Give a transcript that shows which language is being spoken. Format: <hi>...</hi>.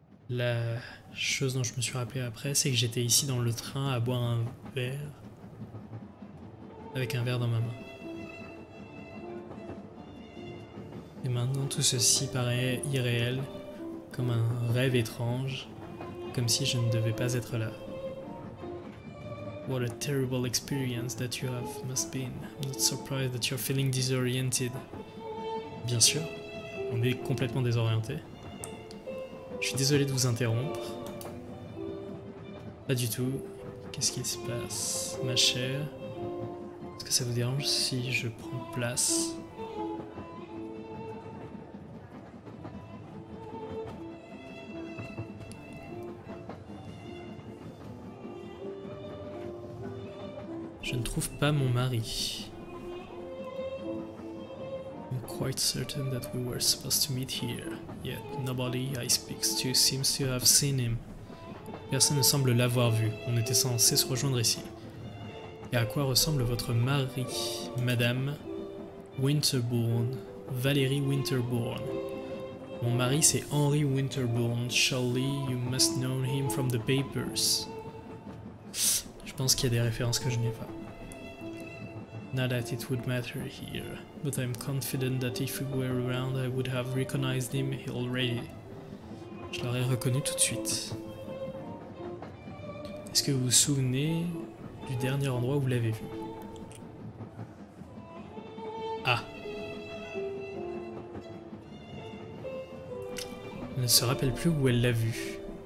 <fr>La chose dont je me suis rappelé après, c'est que j'étais ici dans le train à boire un verre avec un verre dans ma main. Et maintenant tout ceci paraît irréel, comme un rêve étrange, comme si je ne devais pas être là.</fr> <en>What a terrible experience that you have must been. I'm not surprised that you're feeling disoriented.</en> <fr>Bien sûr, on est complètement désorienté. Je suis désolé de vous interrompre. Pas du tout. Qu'est-ce qui se passe, ma chère? Est-ce que ça vous dérange si je prends place? Je ne trouve pas mon mari.</fr> <en>I'm quite certain that we were supposed to meet here, yet nobody I speak to seems to have seen him.</en> <fr>Personne ne semble l'avoir vu, on était censé se rejoindre ici. Et à quoi ressemble votre mari, Madame Winterbourne, Valérie Winterbourne? Mon mari c'est</fr> <en>Henry Winterbourne, surely you must know him from the papers.</en> <fr>Je pense qu'il y a des références que je n'ai pas.</fr> <en>Not that it would matter here, but I'm confident that if he were around I would have recognized him already.</en> <fr>Je l'aurais reconnu tout de suite. Est-ce que vous vous souvenez du dernier endroit où vous l'avez vu? Ah. Elle ne se rappelle plus où elle l'a vu.</fr>